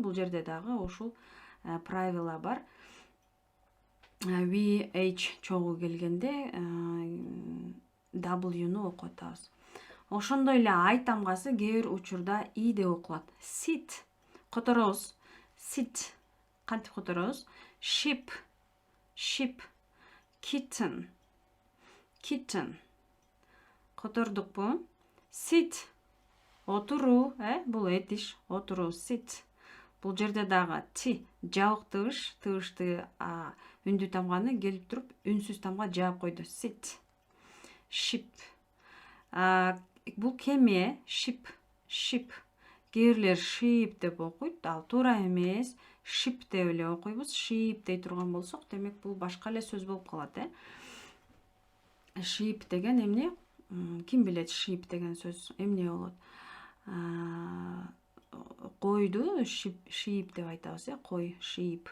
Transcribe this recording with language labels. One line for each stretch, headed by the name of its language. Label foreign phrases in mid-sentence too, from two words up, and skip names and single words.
Kyrgyz: Бул жерде дагы ушул правила бар. V, H чогуу келгенде W-ну окуп атабыз. Ошондой эле ай тамгасы кээ бир учурда и деп окулат. Sit которобуз. Sit кантип которобуз?
English: Ship, ship. Kitten, kitten.
Kyrgyz: Котордукпу? Sit отуруу, бул этиш, отуруу. Sit. Бул жерде дагы ти жабык тыбыш, тыбышты үндүү тамганы келип туруп үнсүз тамга жаап койду.
English: Sit. Ship.
Kyrgyz: Бул кеме,
English: ship, ship.
Kyrgyz: Кээ бирлер sheep деп окуйт, ал туура эмес. Ship деп эле окуйбуз. Sheep дей турган болсок, демек бул башка эле сөз болуп калат, Sheep деген эмне? Ким билет sheep деген сөз эмне болот? Койду sheep деп айтабыз, кой, sheep.